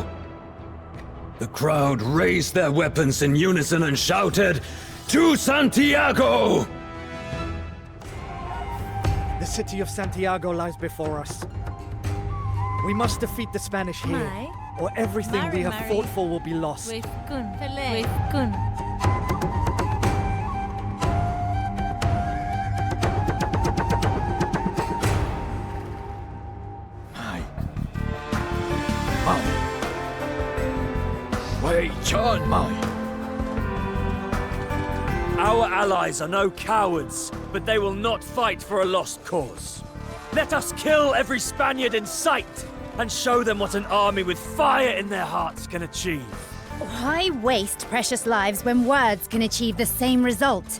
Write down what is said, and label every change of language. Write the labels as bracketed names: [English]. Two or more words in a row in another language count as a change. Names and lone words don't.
[English] The crowd raised their weapons in unison and shouted, "To Santiago!" The city of Santiago lies before us. We must defeat the Spanish here, Mai. or everything we have fought for will be lost. With gun. With gun. Mai. Mai. Wei Chan Mai. Our allies are no cowards, but they will not fight for a lost cause. Let us kill every Spaniard in sight and show them what an army with fire in their hearts can achieve. Why waste precious lives when words can achieve the same result?